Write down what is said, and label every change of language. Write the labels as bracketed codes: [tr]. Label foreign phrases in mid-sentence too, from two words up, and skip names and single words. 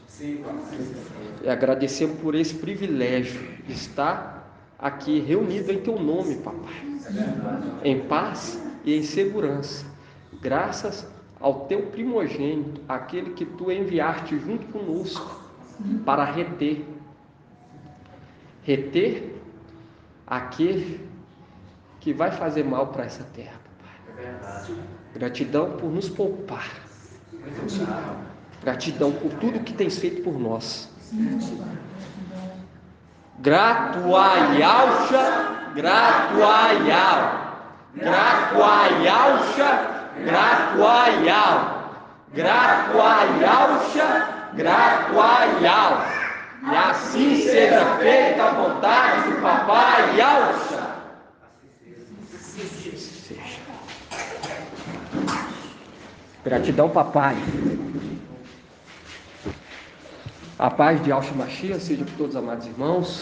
[pt] E agradecemos por esse privilégio de estar aqui reunido em Teu nome, Papai, em paz e em segurança, graças ao Teu primogênito, aquele que Tu enviaste junto conosco para reter aquele que vai fazer mal para essa terra, Papai. Gratidão por nos poupar. Gratidão por tudo que Tens feito por nós. Grato ai Alcha, grato ai Al, grato ai Alcha, grato ai Al, grato ai Alcha, grato ai Al. E assim seja feita a vontade do Papai Alcha. Gratidão, Papai. A paz de Alcha Mashiach seja por todos os amados irmãos.